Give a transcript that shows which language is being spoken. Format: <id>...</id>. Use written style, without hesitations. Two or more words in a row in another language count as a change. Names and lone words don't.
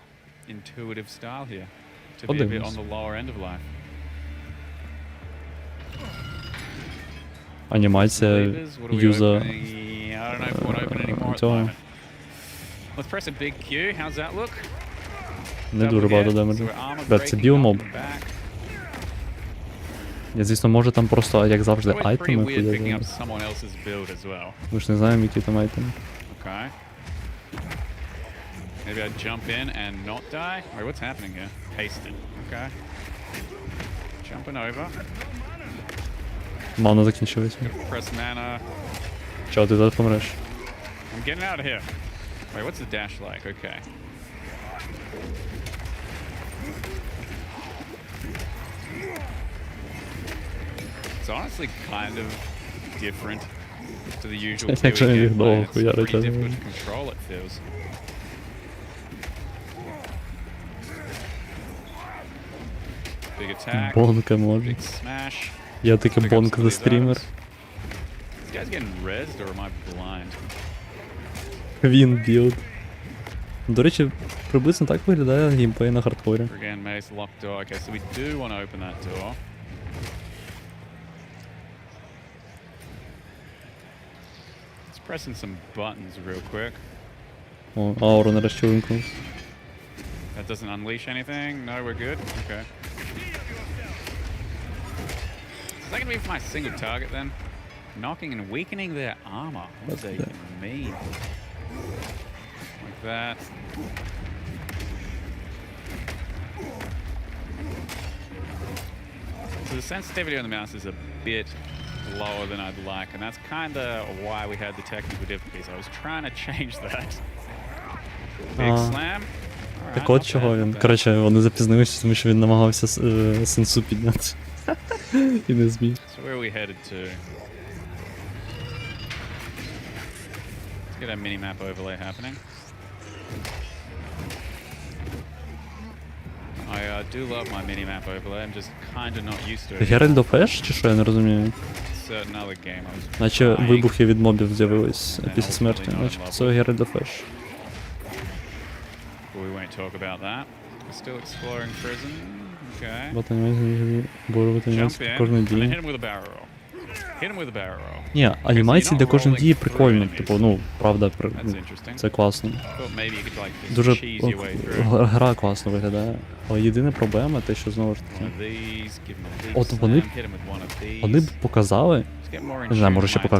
<uk>Подивимось. Анімація юза цього. Не дуже багато демеджу. Брат, це біомоб. Я, звісно, може там просто, як завжди, айтеми ходять. Ми ж не знаємо, які там айтеми.</uk> <en>Maybe I jump in and not die? Wait, what's happening here? Hasted. Okay. Jumping over.</en> <uk>Мана закінчилась.</uk> <en>Press mana.</en> <uk>Чого, ти зараз помреш?</uk> <en>I'm getting out of here. Wait, what's the dash like? Okay. It's honestly kind of different to the usual PvE gameplay. It's pretty difficult to control, it feels. Big attack.</en> <uk>Бонка може.</uk> <en>Big smash.</en> <uk>Я таки бонк за стрімер.</uk> <en>This guy's getting rezzed or am I blind?</en> <uk>Він білд. До речі, приблизно так виглядає геймплей на хардкорі.</uk> <en>Again, mace locked door. Okay, so we do want to open that door. Let's press in some buttons real quick.</en> <uk>О, ауру нарешті вимкнув.</uk> <en>That doesn't unleash anything. No, we're good. Okay. Is that gonna be for my single target then? Knocking and weakening their armor. What does that even mean? Like that. So the sensitivity on the mouse is a bit lower than I'd like, and that's kind of why we had the technical difficulties. I was trying to change that. Big slam.</en> <uk>Так от чого він. Коротше, вони запізнилися, тому що він намагався сенсу підняти. І не зміг.</uk> <en>So where are we headed to? Let's get a mini-map overlay happening. I do love my mini-map overlay, I'm just kind of not used to it.</en> <uk>Herald of Ash, чи що, я не розумію?</uk> <en>Certain other game I was</en> <uk>Наче</uk> <en>trying.</en> <uk>вибухи від мобів з'явились після смерті, наче це Herald of Ash.</uk> <en>we won't talk about that. We're still exploring prison. Okay. Jump in, and then hit him with a barrel roll. Hit him with a barrel roll.</en> <uk>Ні, анімації для кожної дії прикольно, типу, ну, правда, це класно. Дуже гра класно виглядає. Але єдина проблема те, що знову ж таки. От вони б показали, не знаю, може ще покажуть.</uk>